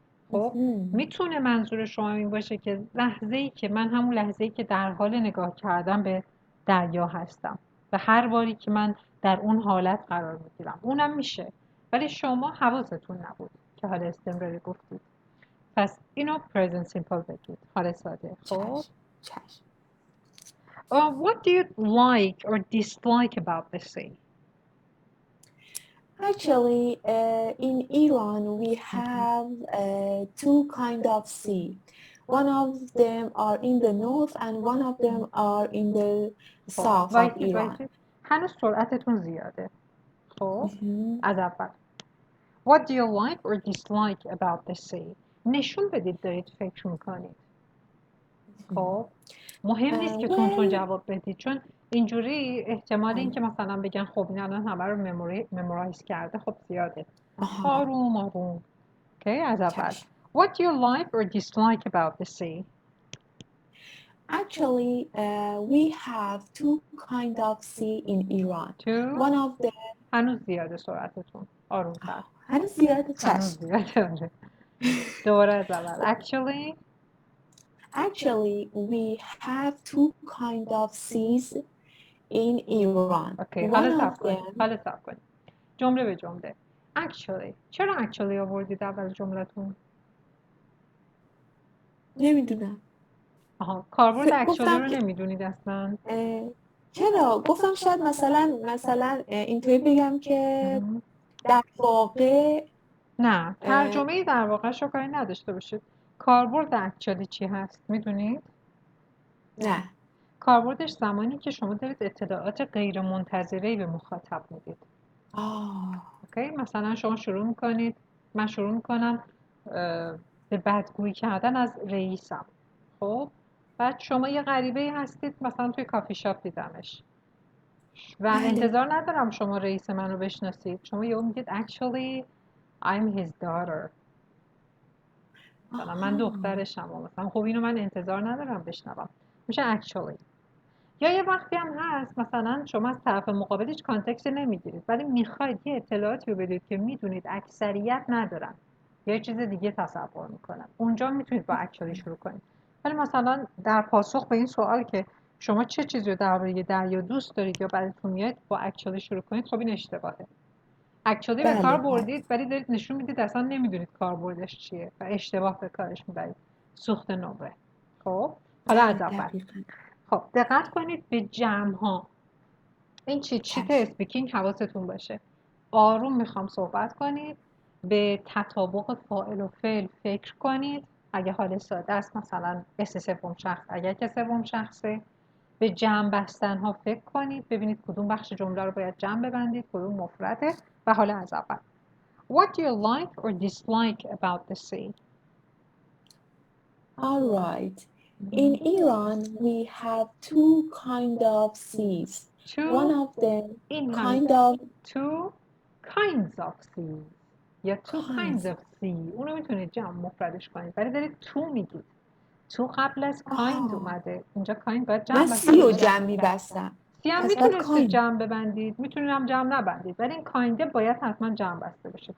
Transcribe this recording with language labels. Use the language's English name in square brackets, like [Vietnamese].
[Persian] خب میتونه منظور شما این باشه که لحظه‌ای که من همون لحظه‌ای که در حال نگاه کردن به دریا هستم و هر باری که من در اون حالت قرار میگیرم اونم میشه ولی شما حواستون نبود که حال استمراری گفتید پس اینو present simple بگید حال ساده. خب چشم. چشم. [English] what do you like or dislike about the sea? Actually, in Iran, we have two kind of sea. One of them are in the north and one of them are in the خب south of [Persian] وایسید [English] Iran. [Persian] وایسید هنوز سرعتتون زیاده. خب Mhm. از اول [English] What do you like or dislike about the sea? [Persian] نشون بدید دارید فکر میکنید. خب مهم نیست که تون جواب بدید، چون اینجوری احتمال این که مثلا بگن خب این الان همه رو ممورایز کرده خب زیاده. آروم آروم. اوکی، از اول. [English] What do you like or dislike about the sea? Actually, we have two kind of sea in Iran. One of them. [Persian] هنوز زیاده سرعتتون. آرومتر. هنوز زیاده چشم. هنوز زیاده. دوباره از اول. [English] Actually, we have two kind of seas in Iran. [Persian] Okay, حالا صبر کنید. جمله به جمله. Actually. چرا actually آوردید اول جملتون؟ نمیدونم. کاربرد actually رو نمیدونید اصلا؟ چرا؟ گفتم شاید مثلا اینطوری بگم که در واقع نه، ترجمه در واقع شو کاری نداشته باشید. کاربرد actually چی هست؟ میدونید؟ نه. کاربردش زمانی که شما دارید اطلاعات غیر منتظره‌ای به مخاطب میدید. اوکی، مثلا شما من شروع میکنم به بدگویی کردن از رئیسم. خب بعد شما یه غریبه هستید، مثلا توی کافی شاپ دیدمش و انتظار ندارم شما رئیس منو بشناسید. شما یهو میگید [English] actually I'm his daughter. [Persian] مثلا من دخترشم. مثلا خب اینو من انتظار ندارم بشنوم. میشه actually. یا یه وقتی هم هست مثلا شما از طرف مقابل هیچ کانتکستی نمیگیرید ولی میخواید یه اطلاعاتی رو بدید که میدونید اکثریت ندارن یا یه چیز دیگه تصور میکنن، اونجا میتونید با actually شروع کنید. ولی مثلا در پاسخ به این سوال که شما چه چیزی رو درباره دریا دوست دارید یا بعدتون میاد با actually شروع کنید، خب این اشتباهه. actually به کار بردید ولی دارید نشون میدید اصلا نمیدونید کاربردش چیه و اشتباه به کارش میبرید. سوخت نمره. خب حالا از اول. خب دقت کنید به جمع ها. این چیت اسپیکینگ حواستون باشه. آروم میخوام صحبت کنید. به تطابق فاعل و فعل فکر کنید. اگه حال ساده است مثلا اس سوم شخص، اگر که سوم شخصه به جمع بستن ها فکر کنید. ببینید کدوم بخش جمله رو باید جمع ببندید، کدوم مفرده. و حالا از اول. [English] What do you like or dislike about the sea? All right. In Iran, we have two kind of seas. One of them two kinds of seas. یا two kinds of sea. [Persian] اونو میتونید جمع مفردش کنید. ولی دارید تو میگید. تو قبل از kind اومده. اینجا kind باید جمع بستید. من سی رو جمع میبستم. سی هم میتونید جمع ببندید. میتونید هم جمع نبندید. ولی این kinده باید حتما جمع بسته بشه.